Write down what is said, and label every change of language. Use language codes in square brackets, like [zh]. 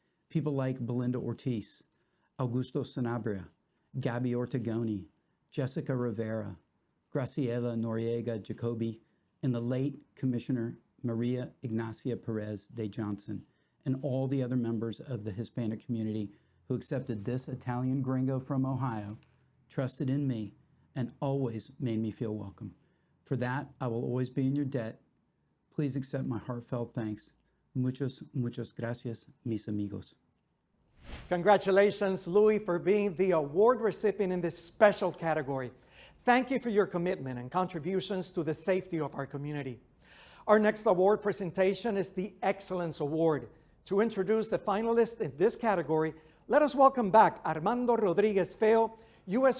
[en] People like Belinda Ortiz, Augusto Sanabria, Gabby Ortegoni, Jessica Rivera, Graciela Noriega Jacobi, and the late Commissioner Maria Ignacia Perez de Johnson, and all the other members of the Hispanic community who accepted this Italian gringo from Ohio, trusted in me, and always made me feel welcome. For that, I will always be in your debt. Please accept my heartfelt thanks. [es] Muchas, muchas gracias, mis amigos. [en] Congratulations, Louis, for being the award recipient in this special category. Thank you for your commitment and contributions to the safety of our community. Our next award presentation is the Excellence Award. To introduce the finalists in this category, let us welcome back Armando Rodriguez Feo, U.S.